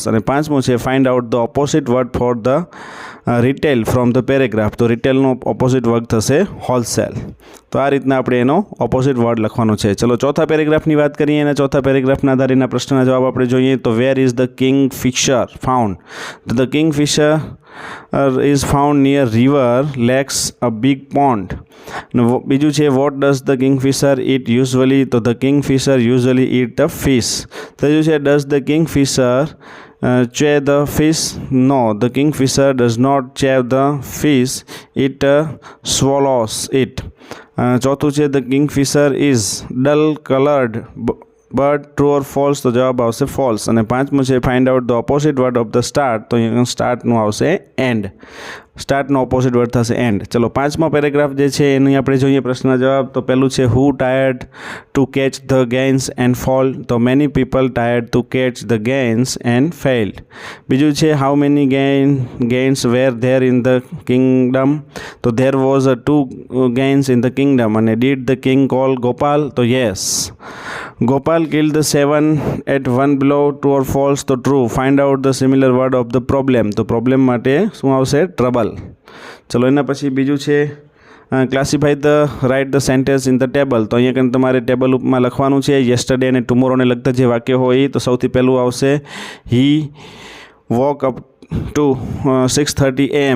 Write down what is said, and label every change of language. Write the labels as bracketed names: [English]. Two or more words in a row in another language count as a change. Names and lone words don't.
[Gujarati] અને પાંચમું છે [English] find out the opposite word for the retail from the paragraph. [Gujarati] તો રિટેલનો [English] opposite word [Gujarati] થશે હોલસેલ। તો આ રીતના આપણે એનો [English] opposite word [Gujarati] લખવાનો છે। ચલો ચોથા પેરેગ્રાફની વાત કરીએ અને ચોથા પેરેગ્રાફના આધારેના પ્રશ્નના જવાબ આપણે જોઈએ તો [English] where is the king fisher found? તો the king fisher is found near river, lakes, a big pond. [Gujarati] બીજું છે [English] what does the kingfisher eat usually? તો the kingfisher usually eat the fish. [Gujarati] ત્રીજું છે [English] does the kingfisher chew the fish? No, the kingfisher does not chew the fish, it swallows it. [Gujarati] ચોથું છે [English] the kingfisher is dull colored bird. true or false? [Gujarati] તો જવાબ આવશે ફોલ્સ। અને પાંચમું છે [English] find out the opposite word of the start. [Gujarati] તો અહીંયા સ્ટાર્ટનું આવશે એન્ડ. સ્ટાર્ટનો [English] opposite word [Gujarati] થશે એન્ડ। ચલો પાંચમો પેરેગ્રાફ જે છે એની આપણે જોઈએ પ્રશ્નના જવાબ। તો પહેલું છે [English] who tried to catch the gains and fall? તો many people tried to catch the gains and failed. [Gujarati] બીજું છે [English] how many gains were there in the kingdom? તો there was 2 gains in the kingdom. અને did the king call Gopal? તો યસ, ગોપાલ killed the 7 at one blow. True or false? તો true. Find out the similar word of the problem. [Gujarati] તો પ્રોબ્લેમ માટે શું આવશે? ટ્રબલ। ચલો એના પછી બીજું છે [English] classify the right the sentence in the table. [Gujarati] તો અહીંયા કંઈ તમારે ટેબલ ઉપરમાં લખવાનું છે યસ્ટરડે અને ટુમોરોને લગતા જે વાક્ય હોય તો સૌથી પહેલું આવશે [English] he woke up to 6:30 AM.